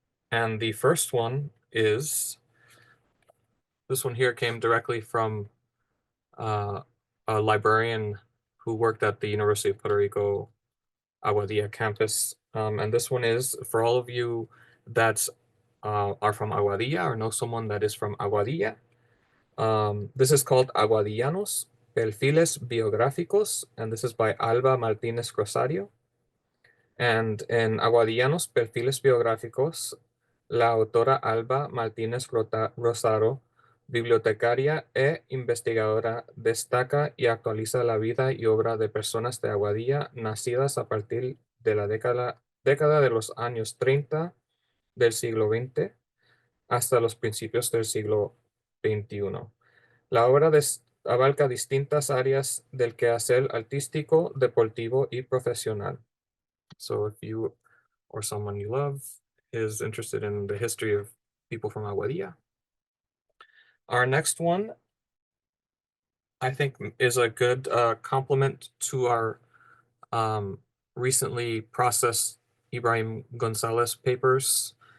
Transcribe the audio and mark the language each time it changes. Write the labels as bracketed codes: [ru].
[en] And the first one is this one here came directly from uh, a librarian who worked at the University of Puerto Rico Aguadilla campus. And this one is for all of you that are from Aguadilla or know someone that is from Aguadilla. This is called Aguadillanos, Perfiles Biográficos, and this is by Alba Martínez Rosario. [es] And en Aguadillanos, Perfiles Biográficos, la autora Alba Martínez Rosario, bibliotecaria e investigadora, destaca y actualiza la vida y obra de personas de Aguadilla nacidas a partir de la década de los años 30 del siglo XX hasta los principios del siglo XXI. La obra abarca distintas áreas del quehacer artístico, deportivo y profesional. [en] So if you or someone you love is interested in the history of people from Aguadilla. Our next one, I think, is a good complement to our recently processed Ibrahim Gonzalez papers.